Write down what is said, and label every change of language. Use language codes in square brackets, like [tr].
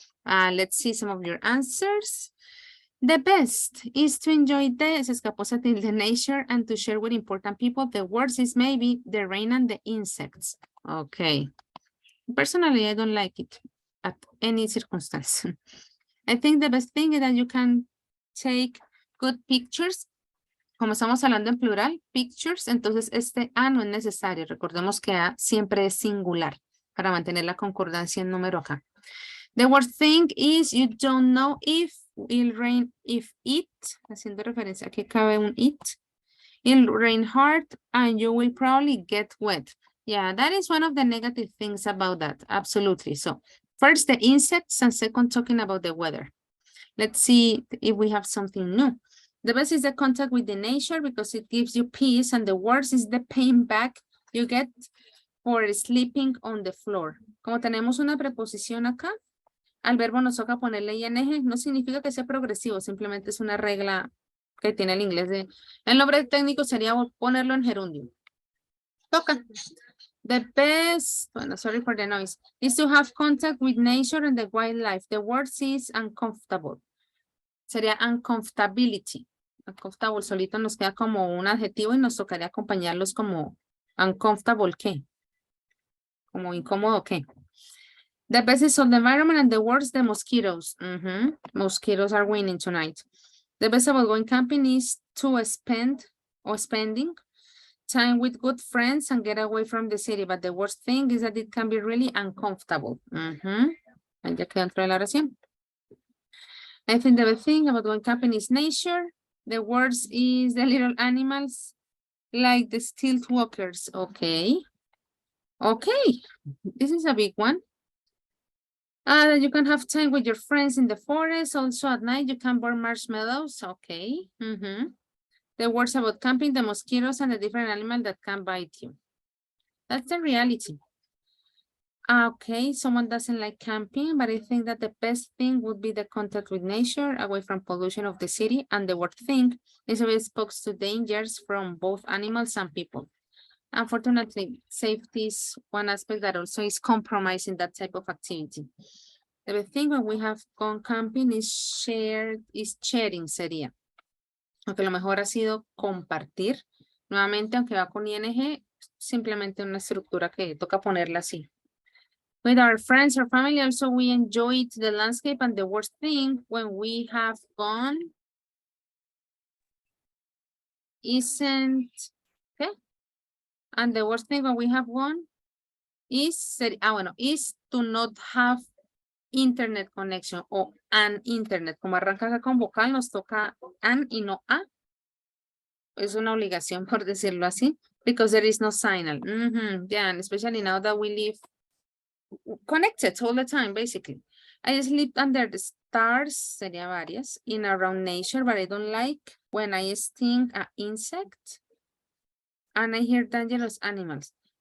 [en] Let's see some of your answers. The best is to enjoy the nature and to share with important people. The worst is maybe the rain and the insects. Okay. Personally, I don't like it at any circumstance. I think the best thing is that you can take good pictures. [es] Como estamos hablando en plural, pictures, entonces este A no es necesario. Recordemos que A siempre es singular para mantener la concordancia en número acá. [en] The worst thing is you don't know if it'll rain, if it, [es] haciendo referencia, aquí cabe un [en] it, it'll rain hard and you will probably get wet. Yeah, that is one of the negative things about that. Absolutely. So first the insects and second talking about the weather. Let's see if we have something new. The best is the contact with the nature because it gives you peace, and the worst is the pain back you get for sleeping on the floor. [es] Como tenemos una preposición acá, al verbo nos toca ponerle ing, no significa que sea progresivo, simplemente es una regla que tiene el inglés. El nombre técnico sería ponerlo en gerundio. Toca. [en] The best, [es] bueno, [en] sorry for the noise, is to have contact with nature and the wildlife. The word is uncomfortable. [es] Sería uncomfortability. Uncomfortable solito nos queda como un adjetivo y nos tocaría acompañarlos como uncomfortable, ¿qué? Como incómodo, ¿qué? [en] The best is on the environment and the worst, the mosquitoes. Mosquitoes are winning tonight. The best about going camping is to spending time with good friends and get away from the city. But the worst thing is that it can be really uncomfortable. [es] And ya quedó dentro de la oración. [en] I think the best thing about going camping is nature. The worst is the little animals like the stilt walkers. Okay. Okay. This is a big one. That you can have time with your friends in the forest. Also at night, you can burn marshmallows. Okay. The words about camping, the mosquitoes, and the different animals that can bite you. That's the reality. Okay, someone doesn't like camping, but I think that the best thing would be the contact with nature, away from pollution of the city. And the worst thing is to be exposed to dangers from both animals and people. Unfortunately, safety is one aspect that also is compromising that type of activity. The thing when we have gone camping is sharing sería. [es] Aunque lo mejor ha sido compartir. Nuevamente, aunque va con ing, simplemente una estructura que toca ponerla así. [en] With our friends or family, also we enjoyed the landscape, and the worst thing when we have gone isn't, okay? And the worst thing when we have gone is, is to not have internet connection o an internet. [es] Como arranca acá con vocal, nos toca an y no a. Es una obligación, por decirlo así, [en] because there is no signal. Yeah, and especially now that we live connected all the time, basically. I sleep under the stars, [es] sería varias, [en] in around nature, but I don't like when I sting an insect and I hear dangerous animals.